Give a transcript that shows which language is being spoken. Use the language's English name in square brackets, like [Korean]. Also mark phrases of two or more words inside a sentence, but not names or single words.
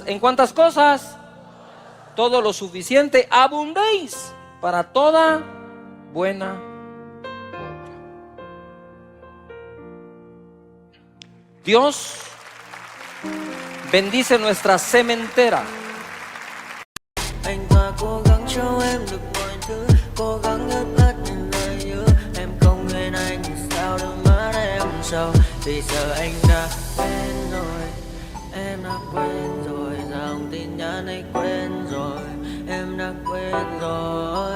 [Spanish] ¿En cuántas cosas? Todo lo suficiente, abundéis para toda buena obra. Dios bendice nuestra sementera. [Vietnamese] Anh ta cố gắng cho em được mọi thứ, cố gắng ướp át những lời nhớ. Em không quên anh sao đôi mắt em sầu. Vì giờ anh đã quên rồi, em đã quên rồi. Dòng tin nhắn anh quên rồi, em đã quên rồi.